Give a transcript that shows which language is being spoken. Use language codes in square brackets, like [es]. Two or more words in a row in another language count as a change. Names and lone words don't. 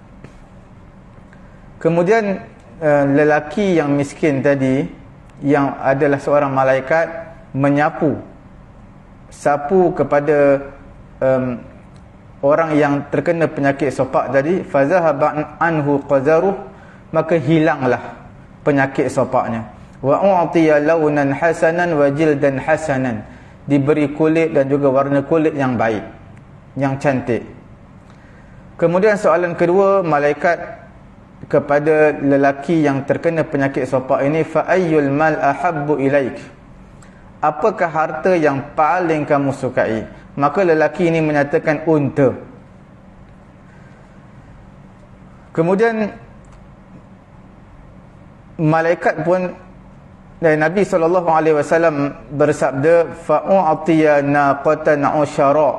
[ms] Kemudian lelaki yang miskin tadi, yang adalah seorang malaikat, sapu kepada orang yang terkena penyakit sopak tadi. [ar] فذهب عنه قذره, [ms] maka hilanglah penyakit sopaknya. [ar] وأعطي لونا حسنا وجلدا حسنا, [ms] diberi kulit dan juga warna kulit yang baik, yang cantik. Kemudian soalan kedua, malaikat kepada lelaki yang terkena penyakit sopak ini, [ar] فأي المال أحب إليك. [ms] Apakah harta yang paling kamu sukai? Maka lelaki ini menyatakan unta. Kemudian malaikat pun, Nabi SAW bersabda, [ar] فأعطي ناقة عشراء.